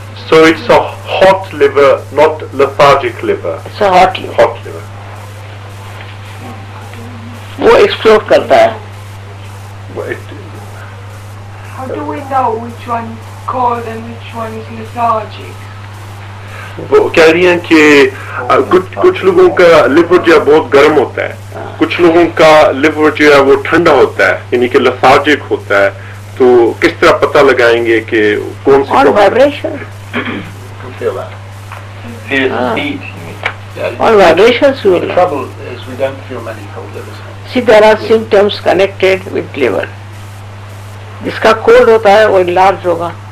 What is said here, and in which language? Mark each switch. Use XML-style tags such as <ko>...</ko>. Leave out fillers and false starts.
<en>So it's a hot liver, not lethargic liver. It's a hot liver. Hot liver.</en> <hi>वो explore करता है.</hi> <en>How do we know which one is cold and which one is lethargic?</en> <hi>वो कह रही हैं कि कुछ लोगों का लिवर जो है बहुत गर्म होता है, कुछ लोगों का लिवर जो है वो ठंडा होता है, यानी कि lethargic होता है. तो किस तरह पता लगाएंगे कि कौन सी?</hi> <en>On vibration. You feel that. Feels heat. On vibrations you will The know. trouble is we don't feel many cold livers. See, there are symptoms connected with liver.</en> <hi>जिसका कोल्ड होता है वो enlarged होगा.</hi>